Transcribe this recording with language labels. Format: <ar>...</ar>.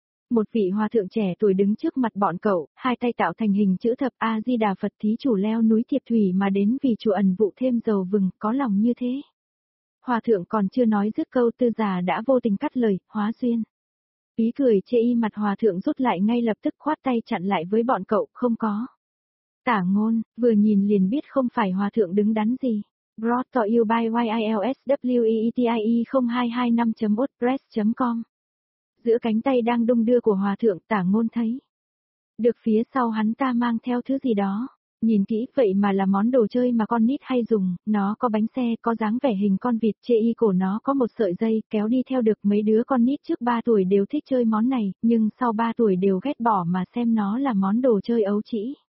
<vi>Một vị hòa thượng trẻ tuổi đứng trước mặt bọn cậu, hai tay tạo thành hình chữ thập A-di-đà Phật thí chủ leo núi Thiệp Thủy mà đến vì chùa ẩn vụ thêm dầu vừng, có lòng như thế. Hòa thượng còn chưa nói dứt câu tư giả đã vô tình cắt lời, hóa duyên. Ý cười chê y mặt hòa thượng rút lại ngay lập tức khoát tay chặn lại với bọn cậu, không có. Tả Ngôn, vừa nhìn liền biết không phải hòa thượng đứng đắn gì.</vi> <en>Brought to you by YILSWEETIE0225.wordpress.com.</en> <vi>Giữa cánh tay đang đung đưa của hòa thượng, Tả Ngôn thấy. Được phía sau hắn ta mang theo thứ gì đó. Nhìn kỹ vậy mà là món đồ chơi mà con nít hay dùng, nó có bánh xe, có dáng vẻ hình con vịt, chê y cổ nó có một sợi dây, kéo đi theo được. Mấy đứa con nít trước 3 tuổi đều thích chơi món này, nhưng sau 3 tuổi đều ghét bỏ mà xem nó là món đồ chơi ấu trĩ.</vi>